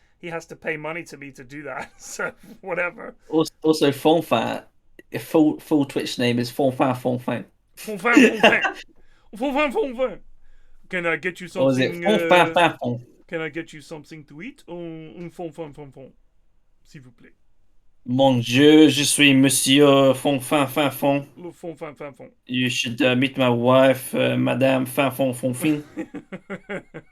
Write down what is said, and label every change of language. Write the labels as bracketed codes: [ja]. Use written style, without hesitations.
[en] He has to pay money to me to do that, so whatever. Also, Fonfan, full Twitch name is Fonfan Fonfan. Fonfan. Fonfan. Can I get you something? Can I get you something to eat? [fr] Fonfan. S'il vous plaît. Mon Dieu, je suis Monsieur Fonfan Fanfon. Fonfan. [en] You should meet my wife, Madame Fanfon Fonfin.